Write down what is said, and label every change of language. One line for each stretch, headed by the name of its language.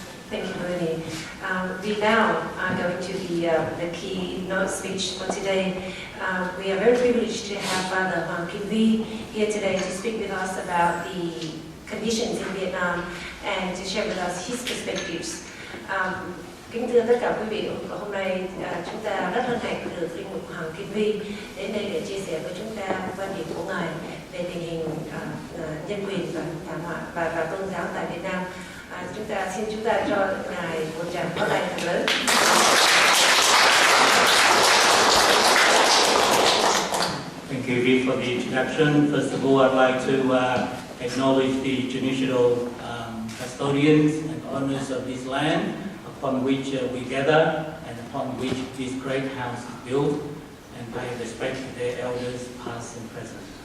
English: Thank you, Bernie. We now are going to the keynote speech for today. We are very privileged to have Father Hoàng Kim Vi here today to speak with us about the conditions in Vietnam and to share with us his perspectives.
Vietnamese: Kính thưa tất cả quý vị, hôm nay chúng ta rất hân hạnh được linh mục Hoàng Kim Vi đến đây để chia sẻ với chúng ta quan điểm của Ngài về tình hình nhân quyền và thảm họa và tôn giáo tại Việt Nam. Xin chúng ta cho Ngài một tràng pháo tay thật lớn.
English: Thank you, Vic, for the introduction. First of all, I'd like to acknowledge the traditional custodians and owners of this land, upon which we gather and upon which this great house is built, and pay respect to their elders past and present.